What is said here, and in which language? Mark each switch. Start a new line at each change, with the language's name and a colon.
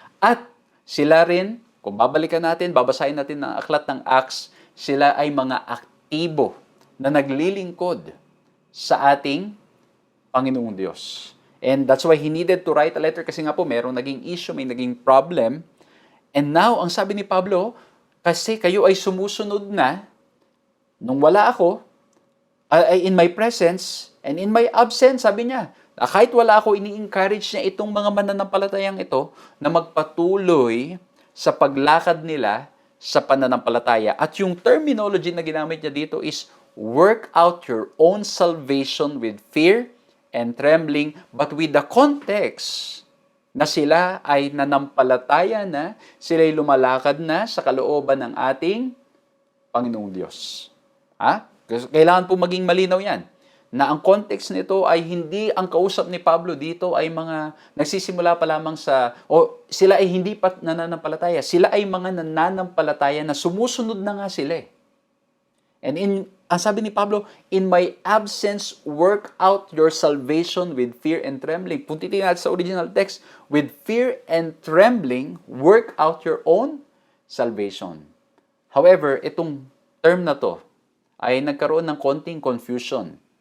Filipino: At sila rin, kung babalikan natin, babasahin natin ng aklat ng Acts, sila ay mga aktibo na naglilingkod sa ating Panginoong Diyos.
English: And that's why he needed to write a letter
Filipino: kasi nga po merong naging issue, may naging problem. And now, ang sabi ni Pablo, kasi kayo ay sumusunod na, nung wala ako,
English: In my presence and in my absence,
Filipino: sabi niya. Kahit wala ako, ini-encourage niya itong mga mananampalatayang ito na magpatuloy sa paglakad nila sa pananampalataya. At yung terminology na ginamit niya dito is,
English: work out your own salvation with fear and trembling, but with the context
Filipino: na sila ay nanampalataya na, sila ay lumalakad na sa kalooban ng ating Panginoong Diyos. Kailangan po maging malinaw yan, na ang context nito ay hindi ang kausap ni Pablo dito ay mga nagsisimula pa lamang sila ay hindi pa nananampalataya. Sila ay mga nananampalataya na sumusunod na nga sila.
English: And
Filipino: ang sabi ni Pablo,
English: in my absence, work out your salvation with fear and trembling.
Filipino: Kung titingnan natin sa original text,
English: with fear and trembling, work out your own salvation.
Filipino: However, itong term na to ay nagkaroon ng konting confusion.